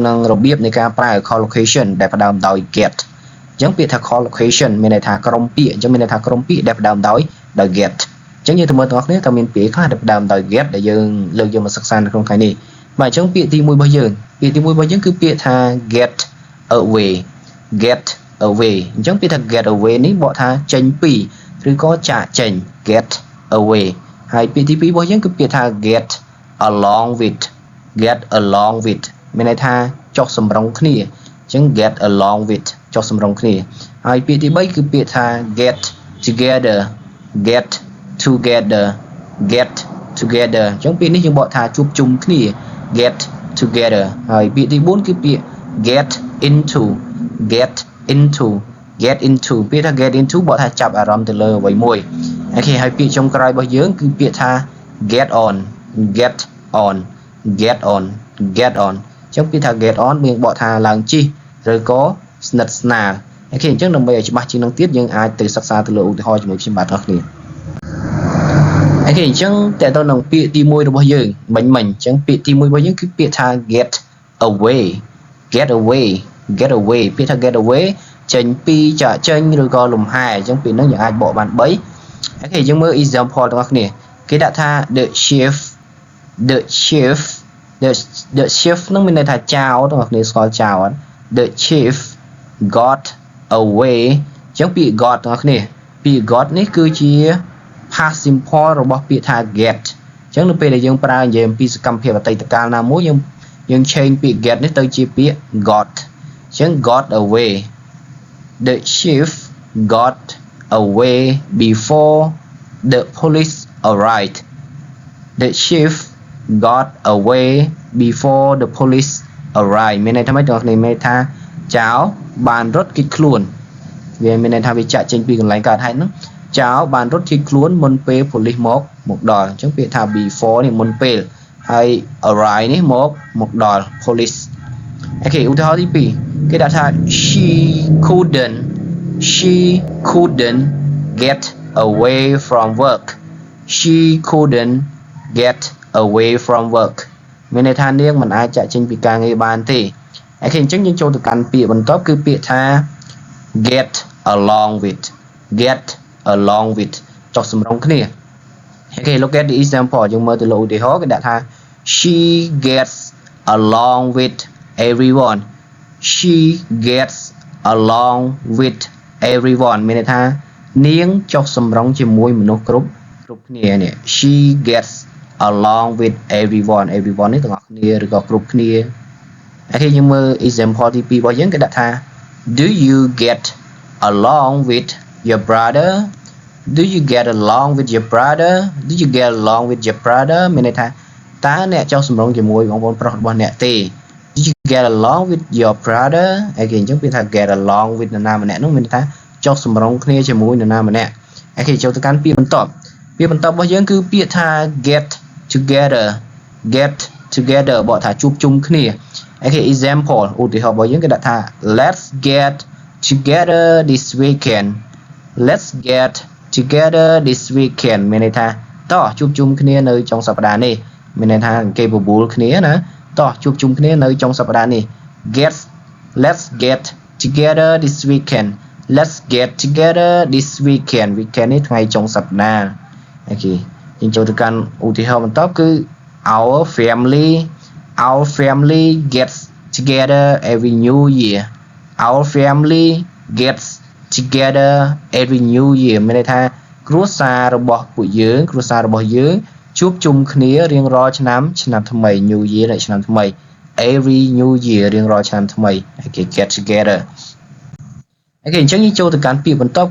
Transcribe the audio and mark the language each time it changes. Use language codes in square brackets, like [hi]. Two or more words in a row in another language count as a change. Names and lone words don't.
[km] នឹងរបៀបនៃការប្រើ collocation ដែលផ្ដើមដោយ get អញ្ចឹងពាក្យថា collocation មានន័យថាក្រុមពាក្យអញ្ចឹងមានន័យថាក្រុមពាក្យដែលផ្ដើមដោយ get អញ្ចឹងយើងទៅមើល ទាំងអស់គ្នាតើមានពាក្យខ្លះដែលផ្ដើមដោយ get ដែលយើងលើកយកមកសិក្សានៅក្នុងថ្ងៃនេះបាទអញ្ចឹងពាក្យទី1របស់យើងគឺពាក្យថា [en] get away get away [km] អញ្ចឹងពាក្យថា [en] get away [km] នេះបកថាចេញពីឬក៏ចាកចេញ [en] get away [km] ហើយពាក្យទី2របស់យើងគឺពាក្យថា [en] get along with [km] មានន័យថាចុះសម្រុងគ្នាអញ្ចឹង [en] get along with [km] ចុះសម្រុងគ្នាហើយពាក្យទី3គឺពាក្យថា [en] get together [km] អ ញ្ចឹងពាក្យនេះយើងបកថាជួបជុំគ្នា [en] get together [km] ហើយពាក្យទី4គឺពាក្យ [en] get into [km] ពាក្យថា [en] get into [km] បកថាចាប់អារម្មណ៍ទៅលើអ្វីមួយអូខេហើយពា ក្យចុងក្រោយរបស់យើងគឺពាក្យថា [en] get on [km] អញ្ចឹងពាក្យថា [en] get on [km] មានបកថាឡើងជិះឬក៏ស្និទ្ធស្នាល អូខេអញ្ចឹងដើម្បីឲ្យច្បាស់ជាងនឹងទៀតយើងអាចទៅសិក្សាទៅលើឧទាហរណ៍ជាមួយខ្ញុំបាទទាំងគ្នាអូខេអញ្ចឹងតើតើនឹងពាក្យទី1របស់យើងមិញអញ្ចឹងពាក្យទី1របស់យើងគឺពាក្យថា [en] get away [km] ពាក្យថា [en] get away [km] ចេញពីចាកចេញឬក៏លំហែអញ្ចឹងពាក្យហ្នឹងយើងអាចបកបាន3អូខេយើងមើល example ទាំងអស់គ្នាគេដាក់ថា [en] the chief [km] ហ្នឹងមានន័យថាចៅទាំងអស់គ្នាស្គាល់ចៅអត់ [en] the chief got away [km] អញ្ចឹងពាក្យ got ទាំងអស់គ្នាពាក្យ got នេះគឺជា [en] past simple [km] របស់ពាក្យថា get អញ្ចឹងនៅពេលដែលយើងប្រើនិយាយអំពីសកម្មភាពអតីតកាលណាមួយយើង change ពាក្យ get នេះទៅជាពាក្យ got អញ្ចឹង [en] got away the chief got away before the police arrived the chief got away before the police arrived [km] មានន័យថាម៉េចបងប្អូនមានន័យថាចៅបានរត់គេចខ្លួនវាមានន័យថាវាចាក់ចេញពីកន្លែងកើតហេតុហ្នឹងចៅបានរត់គេចខ្លួនមុនពេល police មកដល់អញ្ចឹងពាក្យថា before នេះមុនពេលហើយ arrive នេះមកដល់ police អូខេឧទាហរណ៍ទី2គេដាក់ថា she [en] couldn't get away from work [km] មានន័យថានាងមិនអាចចាក់ចេញពីការងារបានទេអូខេអញ្ចឹងយើងចូលទៅកាន់ពាក្យបន្ទាប់គឺពាក្យថា [en] get along with [km] ចុះសម្រុងគ្នាអូខេ [en] look at the example [km] យើងមើលទៅលើឧទាហរណ៍គេដាក់ថា [en] she gets along with everyone [km] មានន័យថានាងចុះសម្រុងជាមួយមនុស្សគ្រប់គ្នានេះ [en] she gets along with everyone [km] នេះទាំងអស់គ្នាឬក៏គ្រប់គ្នាអូខេយើងមើល example ទី2របស់យើងគេដាក់ថា [en] do you get along with your brother [km] មានន័យថាតើអ្នកចុះសម្រុងជាមួយបងប្អូនប្រុសរបស់អ្នកទេ [en] do you get along with your brother [km] អូខេអញ្ចឹងពាក្យថា [en] get along with [km] នរណាម្នាក់នោះមានន័យថាចុះសម្រុងគ្នាជាមួយនរណាម្នាក់អូខេចូលទៅកាន់ពាក្យបន្ទាប់របស់យើងគឺពាក្យថា get together បកថាជួបជុំគ្នាអូខេ example ឧទាហរណ៍របស់យើងគេដាក់ថា [en] let's get together this weekend [km] មានន័យថាតោះជួបជុំគ្នានៅចុងសប្តាហ៍នេះមានន័យថាគេបបួលគ្នាណាតោះជួបជុំគ្នានៅចុងសប្តាហ៍នេះ [en] let's get together this weekend [km] weekend នេះថ្ងៃចុងសប្តាហ៍អូខេយើងចូលទៅកាន់ឧទាហរណ៍បន្ទាប់គឺ [en] our family gets together every new year [km] មានន័យថាគ្រួសាររបស់យើងជួបជុំគ្នារៀងរា ល់ឆ្នាំថ្មី [en] New Year [km] នៃឆ្នាំថ្មី [en] every new year [km] រៀងរាល់ឆ្នាំថ្មីអូខេ [en] get together [km] អូខេអញ្ចឹងយើងចូលទៅកាន់ពាក្យបន្ទាប់